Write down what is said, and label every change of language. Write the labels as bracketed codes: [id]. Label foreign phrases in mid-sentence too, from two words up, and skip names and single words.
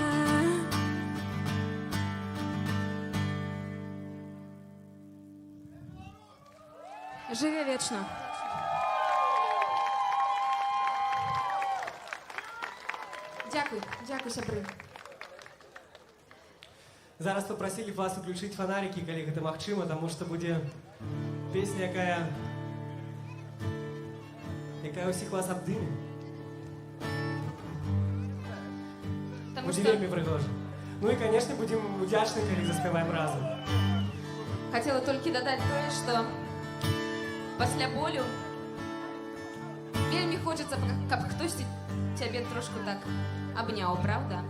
[ru] Живи вечно. [uk] Дякую, дякую, [be] сябры. [ru] Зараз попросили вас включить фонарики, [be] калі гэта магчыма, таму што будзе песня, якая ўсіх вас абдыме. [ru] Потому [be] Будзе [ru] что [be] вельмі прыгожа. [ru] Ну и, конечно, будем [be] удзячны, калі заспяваем разом. [ru] хотела только додать то, что [be] пасля болю вельмі хочется, каб хтосьці цябе трошку так абняў, правда?